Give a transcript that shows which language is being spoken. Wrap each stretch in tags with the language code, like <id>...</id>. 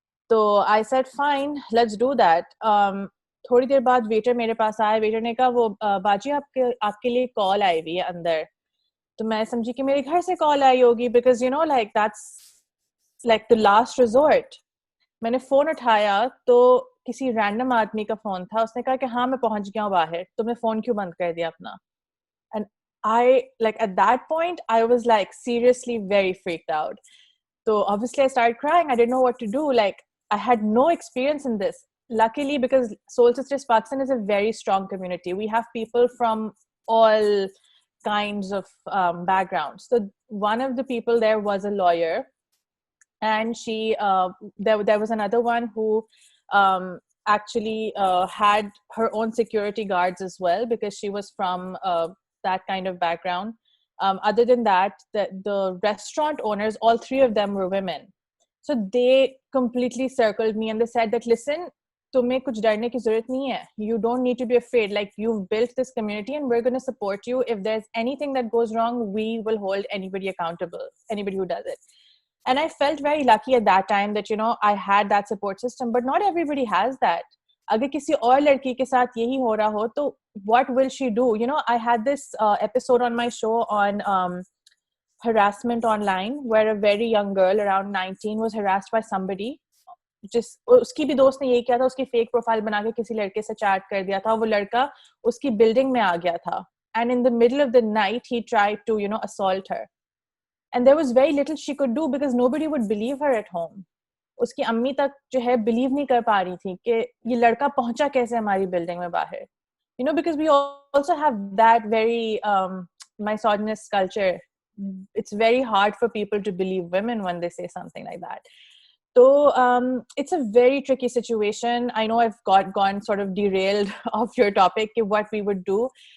<en>تو I said fine, let's do that.</en> <ur>تھوڑی دیر بعد ویٹر میرے پاس آیا, ویٹر نے کہا وہ باجی آپ کے لیے کال آئی ہوئی ہے اندر. تو میں سمجھی کہ میرے گھر سے کال آئی ہوگی,</ur> <en>Because you know like that's like the last resort.</en> <ur>میں نے فون اٹھایا تو کسی رینڈم آدمی کا فون تھا, اس نے کہا کہ ہاں میں پہنچ گیا ہوں باہر, تم نے فون کیوں بند کر دیا اپنا.</ur> <en>And I like at that point I was like seriously very freaked out. So obviously I started crying. I didn't know what to do. Like I had no experience in this. Luckily, because Soul Sisters Pakistan is a very strong community. We have people from all kinds of backgrounds. So one of the people there was a lawyer, and she there was another one who actually had her own security guards as well, because she was from that kind of background. Other than that, the restaurant owners, all three of them were women. So they completely circled me and they said that listen,</en> <ur>تمہیں کچھ ڈرنے کی ضرورت نہیں ہے,</ur> <en>you don't need to be afraid, like you've built this community and we're going to support you. If there's anything that goes wrong, we will hold anybody accountable, anybody who does it. And I felt very lucky at that time that, you know, I had that support system, but not everybody has that.</en> <ur>اگر کسی اور لڑکی کے ساتھ یہی ہو رہا ہو تو</ur> <en>what will she do? You know, I had this episode on my show on harassment online, where a very young girl around 19 was harassed by somebody.</en> <ur>اس کی بھی دوست نے یہی کیا تھا, اس کی فیک پروفائل بنا کے کسی لڑکے سے چیٹ کر دیا تھا, وہ لڑکا اس کی بلڈنگ میں آ گیا تھا,</ur> <en>and in the middle of the night he tried to, you know, assault her. And there was very little she could do because nobody would believe her at home.</en> <ur>اس کی امی تک جو ہے بلیو نہیں کر پا رہی تھی کہ یہ لڑکا پہنچا کیسے ہماری بلڈنگ میں باہر.</ur> <en>You know, because we also have that very misogynist culture. It's very hard for people to believe women when they say something like that. So it's a very tricky situation. I know I've gone sort of derailed off your topic, what we would do.</en>